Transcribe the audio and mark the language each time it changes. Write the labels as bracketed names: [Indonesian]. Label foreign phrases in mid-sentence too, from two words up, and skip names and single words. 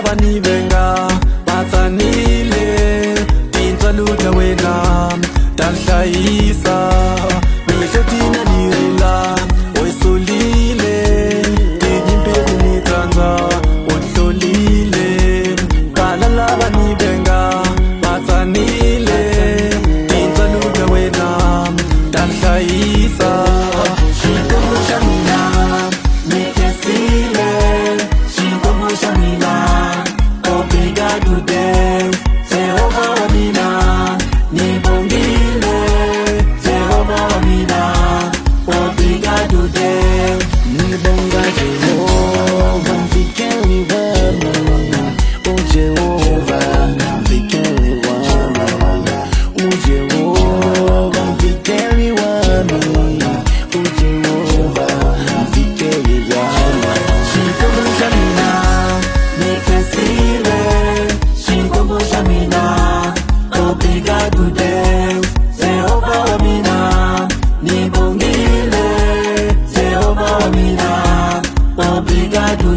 [Tsonga] bani venga matsanile tintswaluta wena tanhlayisa mihlo tina nirila wesolile tinyimpeti ni tsandza uhlolile kala lava ni venga matsanile tintswaluta wena tanhlayisa xikwembu xa mina mi khensile xikwembu xa mina [Portuguese] obrigado Deus [Tsonga] Jehova wa mina nibongile Jehova wa mina [Portuguese] obrigado Deus [Tsonga] nibonga Jehova mfikeni wema o Jehova mfikeni wema o Jehova mfikeni wema o Jehova mfikeni wema xikwembu xa mina mi khensile xikwembu xa mina [Portuguese] obrigado Deus [Tsonga] Jehova wa mina nibongile Jehova wa mina obrigado